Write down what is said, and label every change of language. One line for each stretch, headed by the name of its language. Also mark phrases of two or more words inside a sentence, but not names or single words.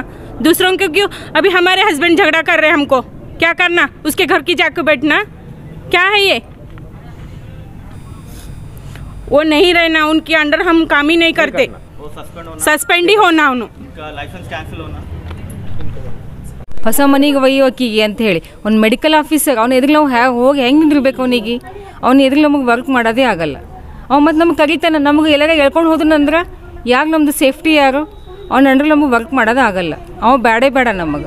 Hindi: दूसरों को क्यों? अभी हमारे हस्बैंड झगड़ा कर रहे हैं, हमको क्या करना? उसके घर की जाके बैठना क्या है ये? वो नहीं रहना, उनके अंडर हम काम ही नहीं करते। सस्पेंड ही होना, उनका लाइसेंस कैंसिल होना।
Kannada: ಹೊಸ ಮನೆಗೆ ಒಯ್ಯೋಕಿಗೆ ಅಂತ ಹೇಳಿ ಒಂದು ಮೆಡಿಕಲ್ ಆಫೀಸರ್ ಅವ್ನು ಎದುರು ನಾವು ಹೋಗಿ ಹೆಂಗೆ ನಿಂದಿರ್ಬೇಕು ಅವನಿಗೆ? ಅವ್ನು ಎದುರು ನಮಗೆ ವರ್ಕ್ ಮಾಡೋದೇ ಆಗಲ್ಲ. ಅವ್ನು ಮತ್ತು ನಮ್ಗೆ ಕರೀತಾನೆ, ನಮಗೆ ಎಲ್ಲಾರ ಹೇಳ್ಕೊಂಡು ಹೋದ್ನಂದ್ರೆ ಯಾಕೆ ನಮ್ಮದು ಸೇಫ್ಟಿ ಯಾರು? ಅವ್ನ ಅಂಡ್ರೆ ನಮಗೆ ವರ್ಕ್ ಮಾಡೋದೇ ಆಗಲ್ಲ. ಅವ ಬೇಡ ನಮಗೆ.